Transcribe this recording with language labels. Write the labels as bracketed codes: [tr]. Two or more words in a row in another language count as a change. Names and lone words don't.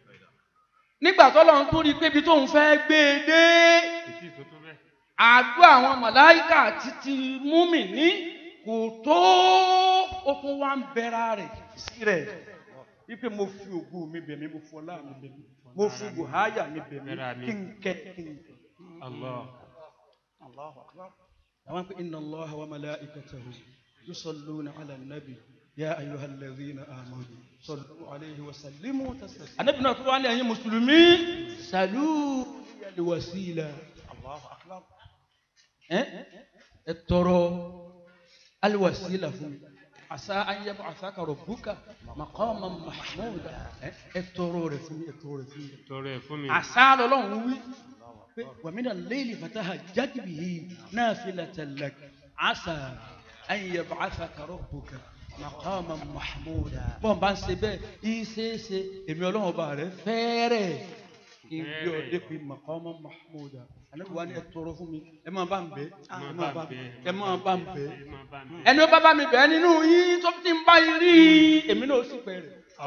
[yo] nígbà tọ́lọ́run tó rí pé ibi tóun fẹ́ gbé e dé àdúrà àwọn màláíkà títí mùmínì kò tó ó tún wá ń bẹ̀rẹ̀ rẹ̀ sí rẹ̀ wípé mo fi ògo mi bẹ̀ mí mo fi ọlá mi bẹ̀ mí mo fi buhaya mi bẹ̀ mí kí n kẹ́. [ar] الله أكبر. [yo] àwọn pé [ar] إن الله وملائكته يصلون على النبي يا أيها الذين آمنوا صلوا عليه وسلموا تسليما. [yo] Ànábì náà tó wá ní ẹ̀yin mùsùlùmí [ar] سلوا الوسيلة. الله أكبر. [yo] ẹ tọrọ [ar] الوسيلة [yo] fún mi [ar] عسى أن يبعثك ربك مقاما محمودا. [yo] ẹ tọrọ rẹ̀ fún mi ẹ tọrọ rẹ̀ fún mi. tọrọ ẹ̀ fún mi. àṣà lọ́lọ́run wí [ar] ومن الليل فتهجد به نافلة لك عسى أن يبعثك ربك مقاما محمودا. [yo] bọ́n bá ń ṣe bẹ́ẹ̀ ìṣeéṣe èmi ọlọ́run ọba rẹ̀ fẹ́rẹ̀ kí n gbé ọdẹ pé [ar] مقاما محمودا. [yo] Ànábì wa ni ẹ tọrọ fún mi ẹ máa bá ń bẹ̀ ẹ máa bá ń bẹ̀ ẹni ó bá bá mi bẹ̀ nínú yín tó ti ń bá yín rí èmi náà ó sì pẹ́ rẹ̀.